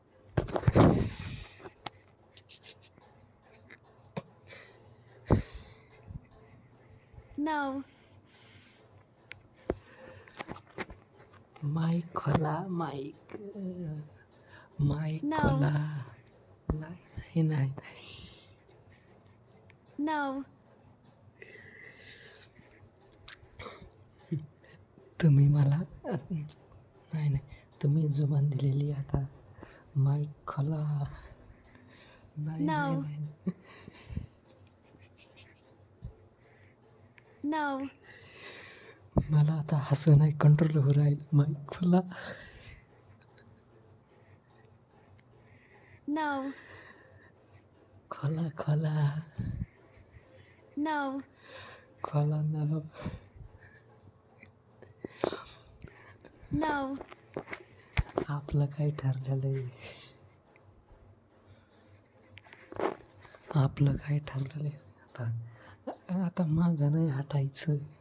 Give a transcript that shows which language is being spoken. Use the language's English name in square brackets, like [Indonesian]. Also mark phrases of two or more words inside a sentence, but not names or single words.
[Marathi] No. माइक खोला माइक माइक No. खोला. नाही नाही नाही No. तुम्ही मला नाही नाही तुम्ही जुबान दिलेली आता. माईक खोला. नाही No. नाही नाही No. मला आता हसू नाही कंट्रोल होऊ राहील. माईक खोला. No. खोला खोला No. खोला ना. No. आपलं काय ठरलेलं आहे. आपलं काय ठरलेलं आहे आता. आता मागं नाही हटायचं.